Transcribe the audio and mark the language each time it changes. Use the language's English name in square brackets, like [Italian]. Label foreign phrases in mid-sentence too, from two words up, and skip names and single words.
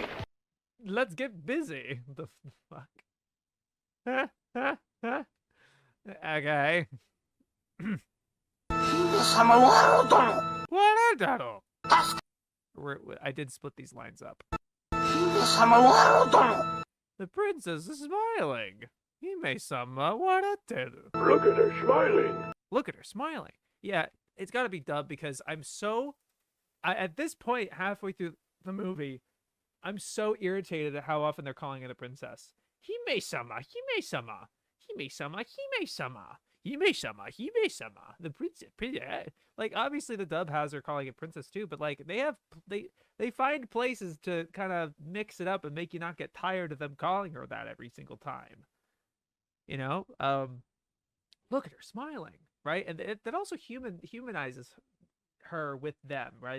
[English] Let's get busy. The fuck? Okay. I did split these lines up. The princess is smiling. [Japanese] Hime-sama warateru. [English] Look at her smiling. Look at her smiling. Yeah, it's got to be dubbed because I'm so... at this point, halfway through the movie, I'm so irritated at how often they're calling it a princess. [Japanese] Hime-sama, Hime-sama, Hime-sama, Hime-sama, Hime-sama, Hime-sama. [English] The princess. Like, obviously the dub has her calling it princess too, but like they find places to kind of mix it up and make you not get tired of them calling her that every single time. You know? Look at her smiling, right? And that also humanizes her with them, right?